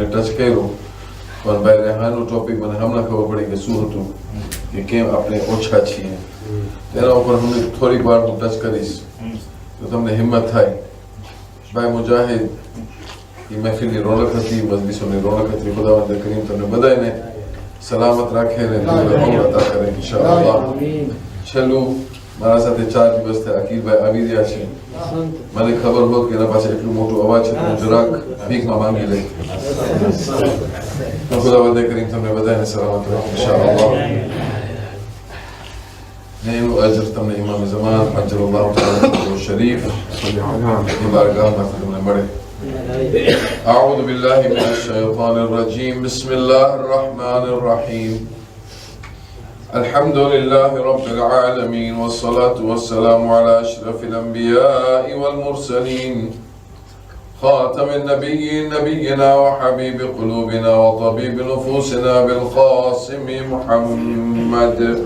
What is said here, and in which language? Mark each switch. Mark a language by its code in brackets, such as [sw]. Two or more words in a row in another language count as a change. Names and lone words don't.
[gu] ટચ કર્યો પણ ભાઈ રેહાનો ટોપિક મને હમણાં ખબર પડી કે શું હતું કે કેમ આપણે ઓછા છીએ તેના ઉપર હું થોડીક વાર હું ટચ કરીશ તો તમને હિંમત થાય ભાઈ મુજાહિદ એ મહેફિલની રોનક હતી મજલિસોની રોનક હતી ખુદાવંદ કરીમ તમને બધાને સલામત રાખે ને અતા કરે ઇન્શાઅલ્લાહ છેલ્લું મારા સાથે 4 દિવસથી અકીલભાઈ આવી રહ્યા છે મને ખબર હોત કે એના પાસે એટલું મોટું અવાજ છે તો જરાક ભીખમાં માંગી લે તો ખુદાવંદ કરીમ તમને બધાને સલામત રાખે ઇન્શાઅલ્લાહ ને એનું અજર તમને ઇમામ ઝમાન અજરુલ્લાહ તઆલા શરીફ ની બારગાહમાં તમને મળે [ar] أعوذ بالله من الشيطان الرجيم بسم الله الرحمن الرحيم الحمد لله رب العالمين والصلاة والسلام على أشرف الأنبياء والمرسلين خاتم النبيين نبينا وحبيب قلوبنا وطبيب نفوسنا بالقاسم محمد